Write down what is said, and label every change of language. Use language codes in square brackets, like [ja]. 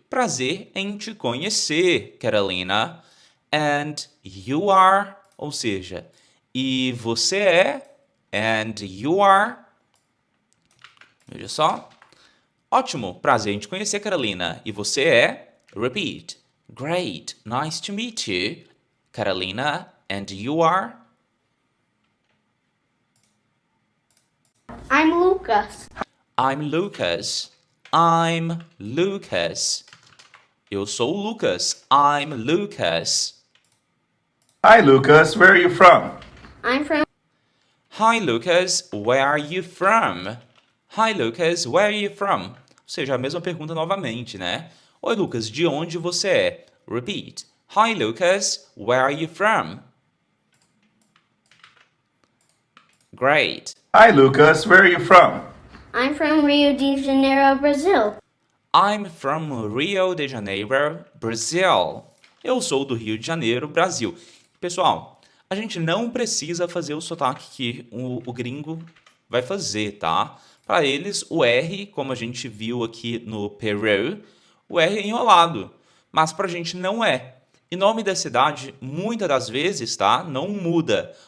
[pt] Prazer em te conhecer, Carolina. [en] And you are, [pt] ou seja, e você é, [en] and you are. [pt] Veja só. Ótimo, prazer em te conhecer, Carolina. E você é, repeat. [en] Great, nice to meet you, Carolina. And you are? I'm Lucas. I'm Lucas. I'm Lucas. [pt] Eu sou o Lucas. [en] I'm Lucas. Hi, Lucas. Where are you from? I'm from Hi, Lucas. Where are you from? Hi, Lucas. Where are you from? [pt] Ou seja, a mesma pergunta novamente, né? Oi, Lucas. De onde você é? Repeat. [en] Hi, Lucas. Where are you from? Great. Hi, Lucas. Where are you from? I'm from Rio de Janeiro, Brazil. I'm from Rio de Janeiro, Brazil. [pt] Eu sou do Rio de Janeiro, Brasil. Pessoal, a gente não precisa fazer o sotaque que o gringo vai fazer, tá? Para eles, o R, como a gente viu aqui no Peru, o R é enrolado. Mas para a gente não é. E nome da cidade, muitas das vezes, tá? Não muda.